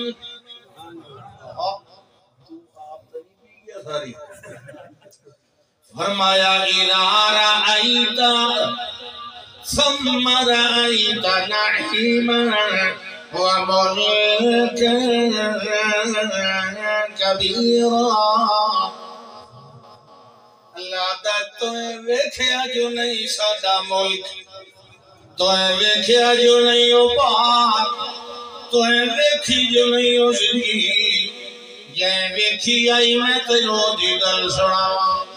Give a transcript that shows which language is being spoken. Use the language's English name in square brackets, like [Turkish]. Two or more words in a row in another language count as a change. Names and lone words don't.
[Arabic] فرمایا اذا رأيت ثم رأيت نعيما وملكا كبيرا اللہ [Punjabi] دا تُویں ویکھیا جو نہیں ساڈا ملک تُویں ویکھیا جو نہیں او پاک تُویں ویکھی جو نہیں او زندگی جے ویکھی آئی میں تینوں دی گل سناواں